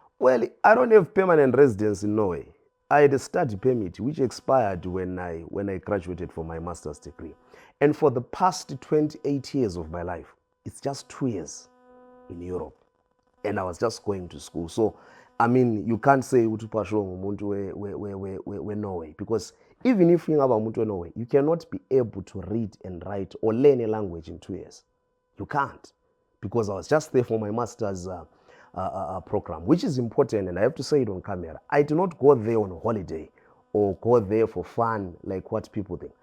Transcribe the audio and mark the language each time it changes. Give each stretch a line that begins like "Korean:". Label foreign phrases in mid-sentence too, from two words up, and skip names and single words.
English: Well, I don't have permanent residence in Norway. I had a study permit which expired when I graduated from my master's degree. And for the past 28 years of my life, it's just 2 years in Europe. And I was just going to school. So, I mean, you can't say
North Ndebele: uthi Pashor ngumuntu we-Norway,
English: because even if you have
North Ndebele: umuntu we-Norway,
English: you cannot be able to read and write or learn a language in 2 years. You can't, because I was just there for my master's program, which is important, and I have to say it on camera. I do not go there on holiday or go there for fun like what people think.